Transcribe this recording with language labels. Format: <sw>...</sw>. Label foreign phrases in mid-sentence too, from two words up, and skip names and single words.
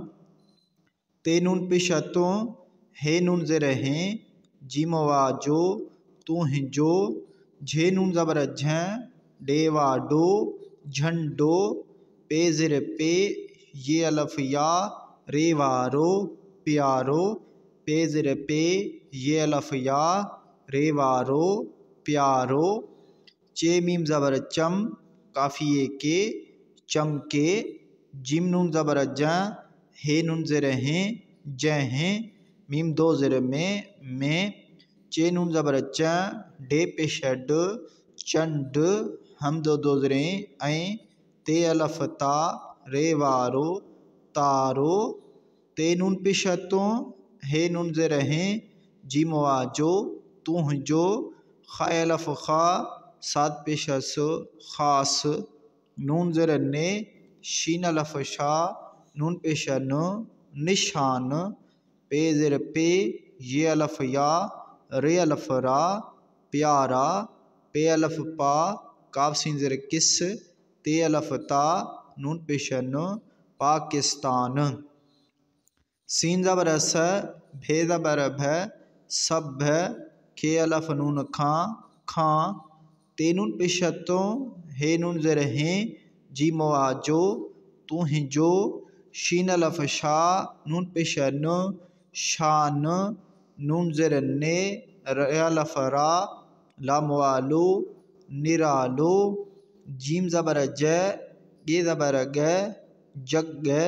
<sd>ते नून पेशतों, हे नून ज़ेर हैं, जीम वाजो तू ही जो। झे नून ज़बर झं, डे वा डो झंडो। पे ज़ेर पे, ये अलफ या, रे वारो प्यारो। पे ज़ेर पे, ये अलफ या, रे वारो प्यारो। चे मीम ज़बर चम, काफिए के चमके। जिम नून ज़बर जं, हे नून ज़ेर हैं, जं हैं। मीम दो ज़ेर में। चे नून ज़बर चं, डे पेश ड चंड। हम दो ज़ेरें ऐं। ते अलफ ता, रे वारो तारो। ते नून पेशतों, हे नून ज़ेर हैं, जीम वाजो तू जो। ख अलफ खा, सात पेश स खास। नून ज़ेर ने, शीन अलफ शा, नून पेश न निशान। पे ज़ेर पे, ये अलफ या, रे अलफ रा प्यारा। पे अलफ पा, काफ सीन ज़ेर किस, ते अलफ ता, नून पेश न पाकिस्तान। सीन ज़बर स, भे ज़बर भ सभ। खे अलफ नून खां। ते नून पेशतों, हे नून ज़ेर हैं, जीम वाजो तू ही जो। शीन अलफ शा, नून पेश न शान। नून ज़ेर ने, रे अलफ रा लाम वालो निरालो। जीम ज़बर ज, ये ज़बर ग जग।</sd>